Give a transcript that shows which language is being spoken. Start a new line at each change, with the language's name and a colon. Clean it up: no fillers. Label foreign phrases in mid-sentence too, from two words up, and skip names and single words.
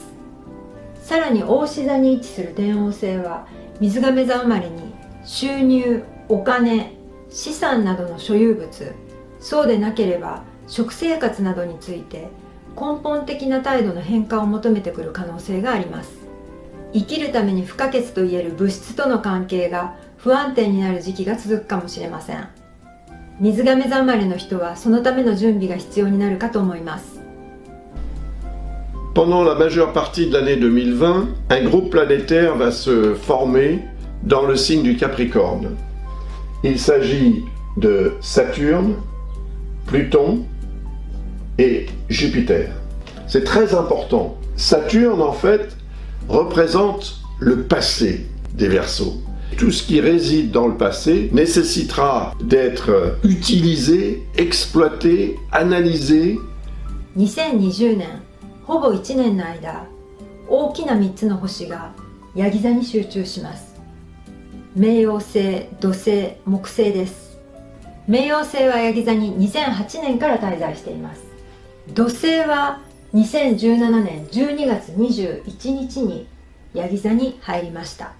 Japanese: さらに牡牛座に位置する天王星は水亀座生まれに収入、お金、資産などの所有物、そうでなければ食生活などについて根本的な態度の変化を求めてくる可能性があります。生きるために不可欠といえる物質との関係が不安定になる時期が続くかもしれません。水亀座生まれの人はそのための準備が必要になるかと思います。
French: Pendant la majeure partie de l'année 2020, un groupe planétaire va se former dans le signe du Capricorne. Il s'agit de Saturne, Pluton et Jupiter. C'est très important. Saturne, en fait, représente le passé des Verseaux. Tout ce qui réside dans le passé nécessitera d'être utilisé, exploité, analysé.
Japanese: 2020 年、ほぼ1年の間、大きな3つの星がヤギ座に集中します。冥王星、土星、木星です。冥王星はヤギ座に2008年から滞在しています。土星は2017年12月21日にヤギ座に入りました。